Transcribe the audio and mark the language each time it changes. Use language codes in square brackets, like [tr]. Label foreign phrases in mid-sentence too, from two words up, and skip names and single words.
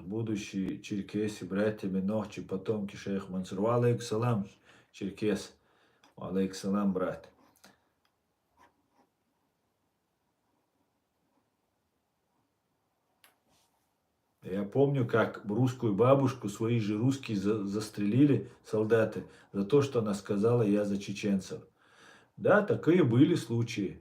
[ru] Будущие черкесы, братья Минохчи, потомки шейх Мансур. [ar] عليك السلام, черкес. عليك السلام, [ru] брат. Я помню, как русскую бабушку свои же русские застрелили солдаты за то, что она сказала «я за чеченцев». Да, такие были случаи.